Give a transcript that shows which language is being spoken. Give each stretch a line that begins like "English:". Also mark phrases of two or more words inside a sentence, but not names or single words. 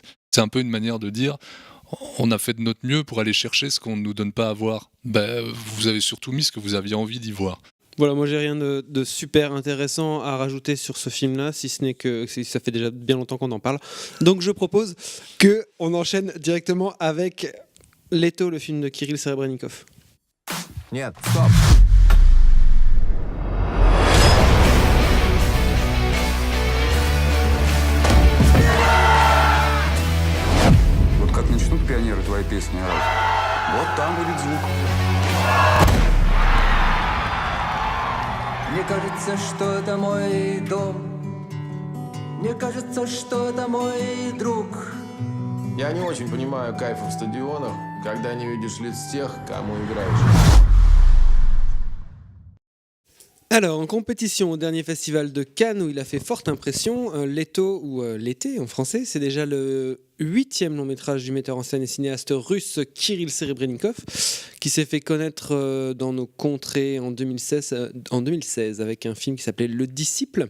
French: C'est un peu une manière de dire... On a fait de notre mieux pour aller chercher ce qu'on ne nous donne pas à voir. Vous avez surtout mis ce que vous aviez envie d'y voir. Voilà, moi j'ai rien de super intéressant à rajouter sur ce film-là, si ce n'est que ça fait déjà bien longtemps qu'on en parle. Donc je propose qu'on enchaîne directement avec Leto, le film de Kirill Serebrennikov.
Russian: Нет, стоп. Как начнут пионеры твои песни орать, вот там будет звук. Мне кажется, что это мой дом. Мне кажется, что это мой друг. Я не очень понимаю кайфа в стадионах, когда не видишь лиц тех, кому играешь.
French: Alors, en compétition au dernier festival de Cannes où il a fait forte impression, Leto, ou L'été en français, c'est déjà le 8e long métrage du metteur en scène et cinéaste russe Kirill Serebrennikov, qui s'est fait connaître dans nos contrées en 2016 avec un film qui s'appelait Le Disciple.